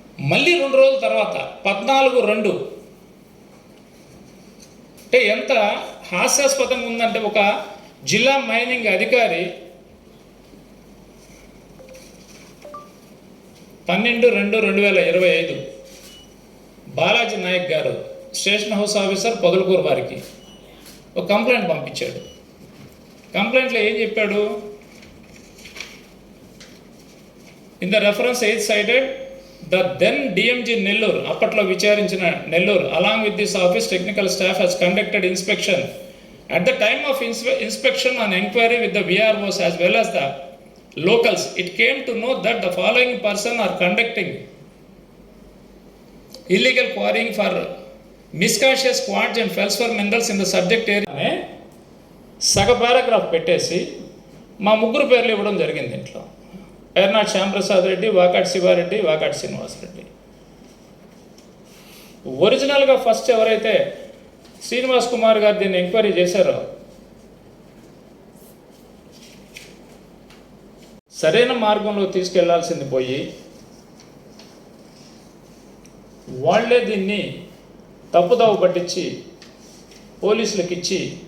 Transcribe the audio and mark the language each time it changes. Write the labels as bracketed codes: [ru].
[te] మళ్ళీ 2 రోజుల తర్వాత 14/2 అంటే ఎంత హాస్యాస్పదంగా ఉందంటే ఒక జిల్లా మైనింగ్ అధికారి 12/2/2025 బాలాజీ నాయక్ గారు స్టేషన్ హౌస్ ఆఫీసర్ పొదలకూరు వారికి ఒక కంప్లైంట్ పంపించాడు. కంప్లైంట్లో ఏం చెప్పాడు? [en] in the reference eighth cited the then DMG Nellore, [te] అప్పట్లో విచారించిన Nellore, [en] Along with this office technical staff has conducted inspection. At the time of inspection and inquiry with the VROs as well as the locals, it came to know that the following person are conducting illegal quarrying for miscautious quartz and feldspaar minerals in the subject area. [te] సగ paragraph పెట్టేసి మా 3 పేర్లు ఇవ్వడం జరిగింది. దీంట్లో పేర్నాటి శ్యాంప్రసాద్ రెడ్డి, వాకాటి శివారెడ్డి, వాకాటి శ్రీనివాసరెడ్డి. ఒరిజినల్గా first ఎవరైతే శ్రీనివాస్ కుమార్ గారు దీన్ని ఎంక్వైరీ చేశారో సరైన మార్గంలో తీసుకెళ్లాల్సింది పోయి వాళ్లే దీన్ని తప్పుదావ పట్టించి పోలీసులకు ఇచ్చి